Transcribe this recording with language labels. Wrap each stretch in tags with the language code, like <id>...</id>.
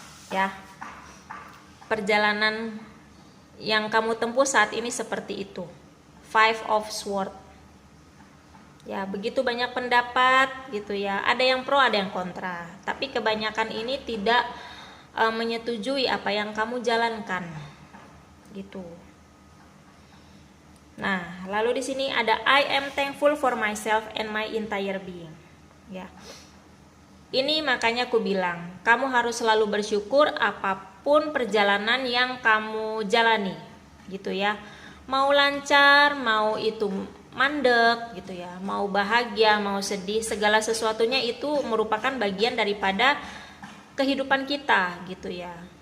<id>Ya, perjalanan yang kamu tempuh saat ini seperti itu. 5 of Swords. Ya, begitu banyak pendapat gitu ya. Ada yang pro, ada yang kontra. Tapi kebanyakan ini tidak menyetujui apa yang kamu jalankan. Gitu. Nah, lalu di sini ada</id> <en>I am thankful for myself and my entire being.</en> <id>ya. Ini makanya aku bilang, kamu harus selalu bersyukur apapun perjalanan yang kamu jalani, gitu ya. Mau lancar, mau itu mandek, gitu ya. Mau bahagia, mau sedih, segala sesuatunya itu merupakan bagian daripada kehidupan kita, gitu ya.</id>